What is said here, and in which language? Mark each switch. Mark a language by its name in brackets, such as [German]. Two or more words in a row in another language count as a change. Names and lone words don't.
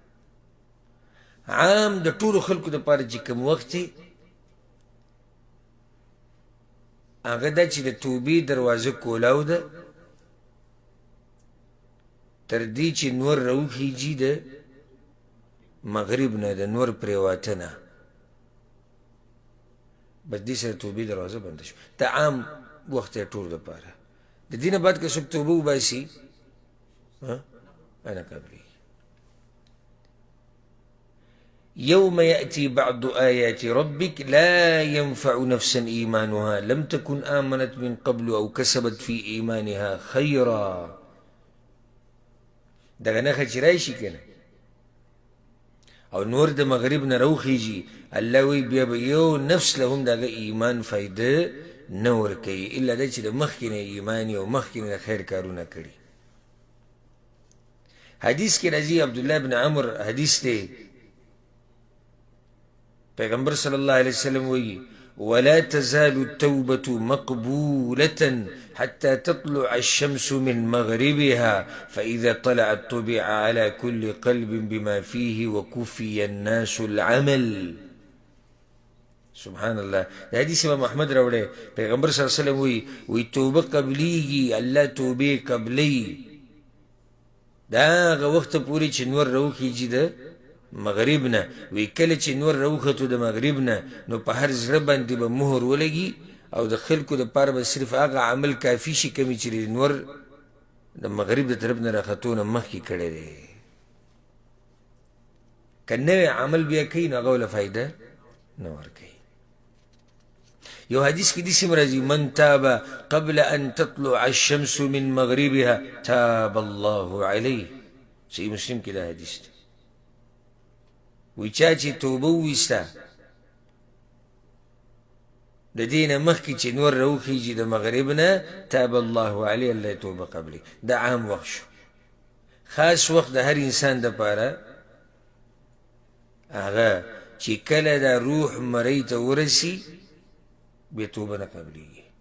[Pashto] عام د ټولو خلکو دپاره چې کوم وخت دی هغه دا چې د توبې دروازه کولاو ده تر دې چې نور راوخیږي د مغرب نه، د نور پرېواته نه، بس دې سره توبې دروازه بنده شو. دا عام وخت دی ټول دپاره. د دې نه بعد که څوک توبه وباسي انا قبلي. [Arabic] يوم يأتي بعض آيات ربك لا ينفع نفسا إيمانها لم تكن آمنت من قبل أو كسبت في إيمانها خيرا. [Pashto] دغه نښه چې راشي که نه او نور د مغرب نه راوخیږي، الله وایي بیا به یو نفس له هم د هغه ایمان فایده نه ورکوي الا دا چې د مخکې نه ایمان یې او مخکې نه د خیر کارونه کړي. حدیث کې راځي، عبدالله بن عمر حدیث دی، پیغمبر [Arabic] صلی الله علیه وسلم وایي ولا تزال التوبة مقبولة حتى تطلع الشمس من مغربها فإذا طلعت طبع على كل قلب بما فيه وكفي الناس العمل. سبحان الله. [Pashto] دا حدیث امام احمد راوړی، پیغمبر [Arabic] صلی الله علیه وسلم [Pashto] وایي توبه قبلیږي، الله توبې قبلی دا هغه وخته پورې چې نور راوخیږي د مغرب نه. وی کله چې نور راوخته د مغرب نه نو په هر زړه باندې به مهر ولګي او د خلکو دپاره به صرف هغه عمل کافي شي کمې چې د نور د مغرب د طرف نه راختو نه مخکې کړی دی. که نوی عمل بیا کوي نو هغه وله فایده نه ورکوي. یو حدیث کې داسې راځي [Arabic] من تاب قبل ان تطلع الشمس من مغربها تاب الله علیه. [Pashto] صحیح مسلم کې دا حدیث دی. وی چا چې توبه وویسته د دې نه مخکې چې نور راوخیږي د مغرب نه [Arabic] تاب الله علیه، [Pashto] الله توبه قبلي. دا عام وخت شو. خاص وخت د هر انسان دپاره هغه چې کله دا روح مرۍ ته ورسي بیا توبه نه قبلېږي.